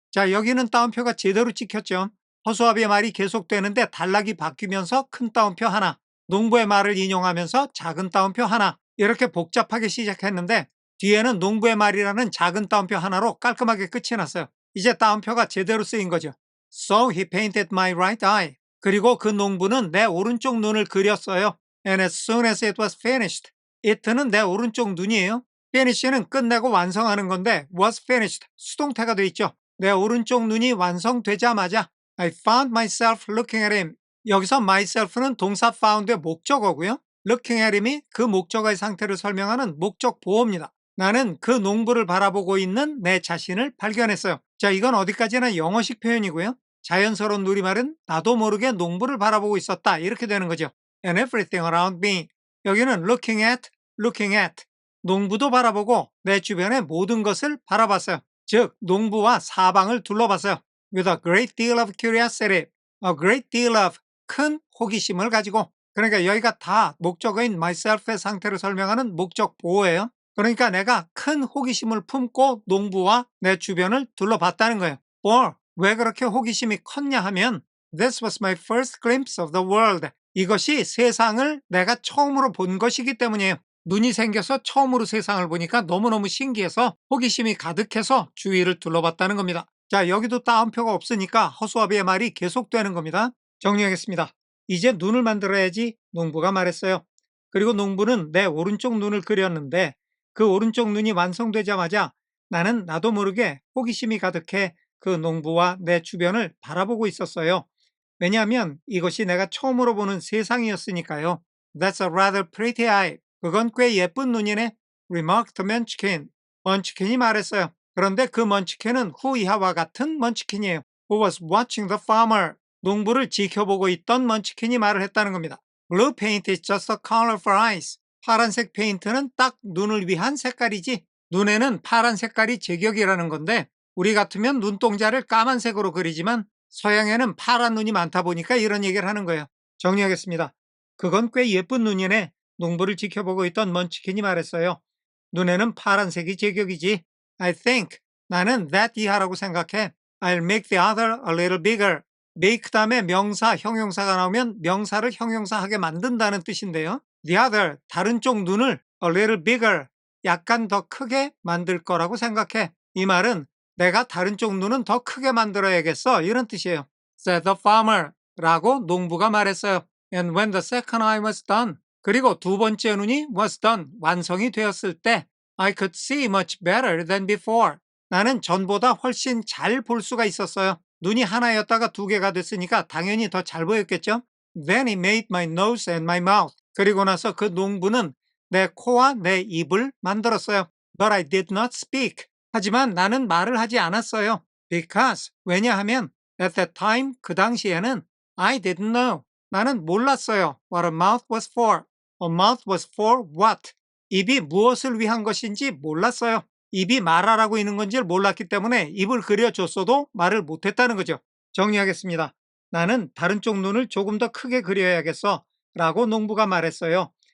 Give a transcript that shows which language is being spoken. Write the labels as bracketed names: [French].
[Korean] 자, 여기는 따옴표가 제대로 찍혔죠. 허수아비의 말이 계속되는데 단락이 바뀌면서 큰 따옴표 하나, 농부의 말을 인용하면서 작은 따옴표 하나, 이렇게 복잡하게 시작했는데 뒤에는 농부의 말이라는 작은 따옴표 하나로 깔끔하게 끝이 났어요. 이제 따옴표가 제대로 쓰인 거죠. [English] So he painted my right eye. [Korean] 그리고 그 농부는 내 오른쪽 눈을 그렸어요. [English] And as soon as it was finished. [Korean] it는 내 오른쪽 눈이에요. finish는 끝내고 완성하는 건데 [English] was finished. [Korean] 수동태가 돼 있죠. 내 오른쪽 눈이 완성되자마자 [English] I found myself looking at him. [Korean] 여기서 myself는 동사 found의 목적어고요. [English] looking at him [Korean] 이 그 목적어의 상태를 설명하는 목적 보어입니다. 나는 그 농부를 바라보고 있는 내 자신을 발견했어요. 자, 이건 어디까지나 영어식 표현이고요. 자연스러운 우리말은 나도 모르게 농부를 바라보고 있었다 이렇게 되는 거죠. [English] And everything around me. [Korean] 여기는 [English] looking at. [Korean] 농부도 바라보고 내 주변의 모든 것을 바라봤어요. 즉 농부와 사방을 둘러봤어요. [English] With a great deal of curiosity. A great deal of [Korean] 큰 호기심을 가지고. 그러니까 여기가 다 목적어인 myself의 상태를 설명하는 목적 보호예요. 그러니까 내가 큰 호기심을 품고 농부와 내 주변을 둘러봤다는 거예요. [English] or [Korean] 왜 그렇게 호기심이 컸냐 하면 [English] This was my first glimpse of the world. [Korean] 이것이 세상을 내가 처음으로 본 것이기 때문이에요. 눈이 생겨서 처음으로 세상을 보니까 너무너무 신기해서 호기심이 가득해서 주위를 둘러봤다는 겁니다. 자, 여기도 따옴표가 없으니까 허수아비의 말이 계속되는 겁니다. 정리하겠습니다. 이제 눈을 만들어야지 농부가 말했어요. 그리고 농부는 내 오른쪽 눈을 그렸는데 그 오른쪽 눈이 완성되자마자 나는 나도 모르게 호기심이 가득해 그 농부와 내 주변을 바라보고 있었어요. 왜냐하면 이것이 내가 처음으로 보는 세상이었으니까요. [English] That's a rather pretty eye. [Korean] 그건 꽤 예쁜 눈이네. [English] remarked the munchkin. [Korean] 먼치킨이 말했어요. 그런데 그 먼치킨은 후이하와 같은 먼치킨이에요. [English] Who was watching the farmer. [Korean] 농부를 지켜보고 있던 먼치킨이 말을 했다는 겁니다. [English] Blue paint is just a color for eyes. [Korean] 파란색 페인트는 딱 눈을 위한 색깔이지. 눈에는 파란 색깔이 제격이라는 건데 우리 같으면 눈동자를 까만색으로 그리지만 서양에는 파란 눈이 많다 보니까 이런 얘기를 하는 거예요. 정리하겠습니다. 그건 꽤 예쁜 눈이네. 농부를 지켜보고 있던 먼치킨이 말했어요. 눈에는 파란색이 제격이지. [English] I think. [Korean] 나는 that 이하라고 생각해. [English] I'll make the other a little bigger. [Korean] make 다음에 명사, 형용사가 나오면 명사를 형용사하게 만든다는 뜻인데요. [English] The other, [Korean] 다른 쪽 눈을 [English] a little bigger, [Korean] 약간 더 크게 만들 거라고 생각해. 이 말은 내가 다른 쪽 눈은 더 크게 만들어야겠어. 이런 뜻이에요. [English] said the farmer [Korean] 라고 농부가 말했어요. [English] And when the second eye was done, [Korean] 그리고 두 번째 눈이 [English] was done, [Korean] 완성이 되었을 때 [English] I could see much better than before. [Korean] 나는 전보다 훨씬 잘 볼 수가 있었어요. 눈이 하나였다가 두 개가 됐으니까 당연히 더 잘 보였겠죠? [English] Then he made my nose and my mouth. [Korean] 그리고 나서 그 농부는 내 코와 내 입을 만들었어요. [English] But I did not speak. [Korean] 하지만 나는 말을 하지 않았어요. [English] Because, [Korean] 왜냐하면 [English] at that time, [Korean] 그 당시에는 [English] I didn't know. [Korean] 나는 몰랐어요. [English] What a mouth was for. A mouth was for what? [Korean] 입이 무엇을 위한 것인지 몰랐어요. 입이 말하라고 있는 건지를 몰랐기 때문에 입을 그려줬어도 말을 못했다는 거죠. 정리하겠습니다. 나는 다른 쪽 눈을 조금 더 크게 그려야겠어 라고 농부가 말했어요.